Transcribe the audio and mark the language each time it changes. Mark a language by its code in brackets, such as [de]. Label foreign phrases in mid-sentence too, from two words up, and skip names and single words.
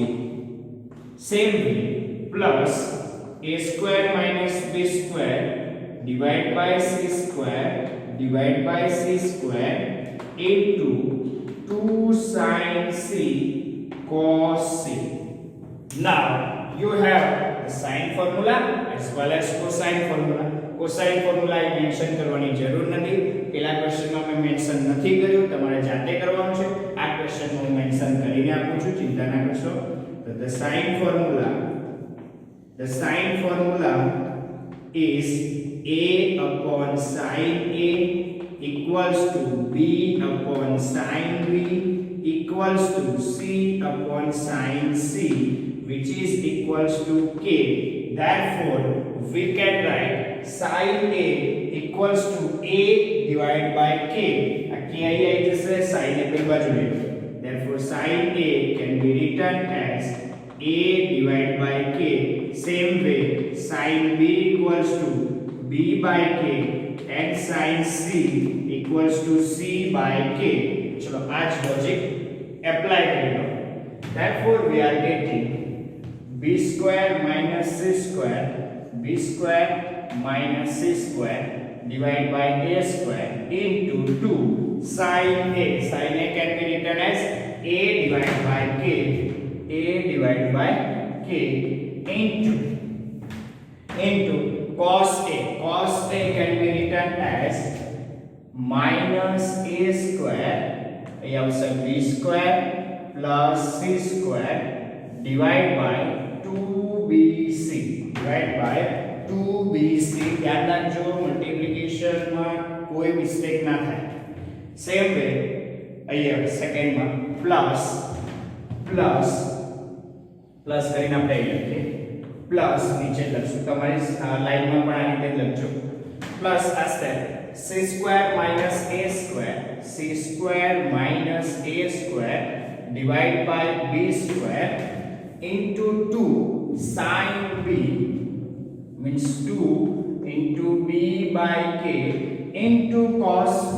[en] Same way, plus a square minus b square divided by c square into 2 sin c cos c. Now you have the sine formula as well as cosine formula. Cosine formula I mention [gu] કરવાની જરૂર નથી, પેલા ક્વેશ્ચનમાં મેં મેન્શન નથી કર્યું, તમારે જાતે કરવાનું છે. આ ક્વેશ્ચનમાં હું મેન્શન કરીને આપું છું, ચિંતા ના કરશો. [en] તો the sine formula is a upon sin a equals to b upon sin b equals to c upon sin c, which is equals to k. Therefore we can write sin a equals to a divided by k. A k आई जैसे sin a पे बाजू ले. Therefore sin a can be written as a divided by k. Same way sin b equals to b by k and sin c equals to c by k. [hi] चलो आज [en] logic apply [hi] कर लो. [en] Therefore we are getting b square minus c square divided by a square into 2 sin a. Sin a can be written as a divided by k into cos a. Cos a can be written as minus a square, b square plus c square divided by 2bc. [gu] યાદ રાખજો, મલ્ટીપ્લિકેશન માં કોઈ મિસ્ટેક ના થાય. [en] same way [gu] અહીંયા સેકન્ડ માં પ્લસ કરીને આપણે અહીં લખીએ, પ્લસ નીચે લખશું, તમારી લાઈનમાં પણ આ રીતે લખજો. [en] પ્લસ આ સ્ટેપ c square minus a square divided by b square into 2 sin b means 2 into b by k into cos b.